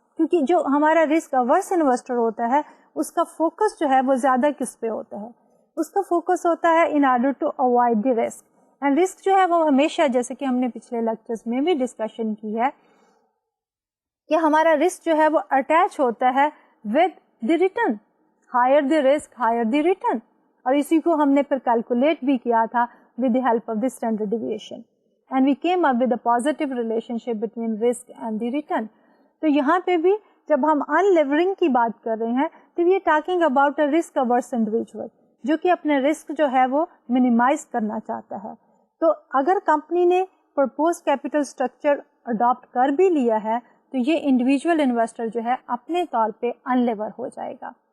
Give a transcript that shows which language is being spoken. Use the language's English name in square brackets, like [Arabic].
[Urdu] کیونکہ جو ہمارا رسک اوورس انویسٹر ہوتا ہے اس کا فوکس جو ہے وہ زیادہ کس پہ ہوتا ہے, اس کا فوکس ہوتا ہے [English] in order to avoid the risk. [Urdu] and risk جو ہے وہ ہمیشہ جیسے کہ ہم نے پچھلے لیکچرز میں بھی ڈسکشن کی ہے کہ ہمارا رسک جو ہے وہ اٹیچ ہوتا ہے [English] with the return. higher the risk higher the return. [Urdu] اور اسی کو ہم نے پھر کیلکولیٹ بھی کیا تھا [English] with the help of the standard deviation and we came up with a positive relationship between risk and the return. [Urdu] تو یہاں پہ بھی جب ہم انلیورنگ کی بات کر رہے ہیں تو یہ talking about a risk averse individual جو کہ اپنے رسک جو ہے وہ منیمائز کرنا چاہتا ہے. تو اگر کمپنی نے پرپوز کیپٹل اسٹرکچر اڈاپٹ کر بھی لیا ہے تو یہ انڈیویجول انویسٹر جو ہے اپنے طور پہ ان لیور ہو جائے گا.